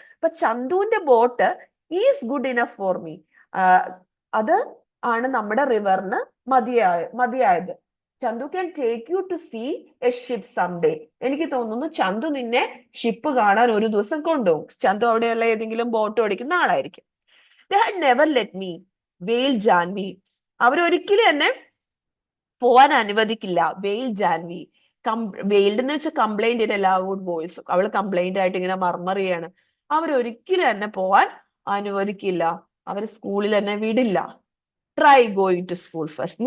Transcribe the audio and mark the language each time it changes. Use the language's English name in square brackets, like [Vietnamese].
[Malayalam] അപ്പൊ ചന്തുവിന്റെ boat [English] Is good enough for me. [Malayalam] അത് ആണ് നമ്മുടെ റിവറിന് മതിയായത്. [English] Chandu can take you to see a ship someday. [Malayalam] എനിക്ക് തോന്നുന്നു ചന്തു നിന്നെ ഷിപ്പ് കാണാൻ ഒരു ദിവസം കൊണ്ടുപോകും. ചന്തു അവിടെയുള്ള ഏതെങ്കിലും ബോട്ട് ഓടിക്കുന്ന ആളായിരിക്കും. [English] They had never let me, wailed Janvi. [Malayalam] അവരൊരിക്കലും എന്നെ പോവാൻ അനുവദിക്കില്ല. വെയിൽ ജാൻവി. വെയിൽഡ് എന്ന് വെച്ചാൽ [English] Complaint in a loud voice. [Malayalam] അവള് കംപ്ലൈന്റ് ആയിട്ട് ഇങ്ങനെ മർമർ ചെയ്യാണ്. അവരൊരിക്കലും എന്നെ പോവാൻ അനുവദിക്കില്ല. അവര് സ്കൂളിൽ എന്നെ വിടില്ല. [English] Try going to school first.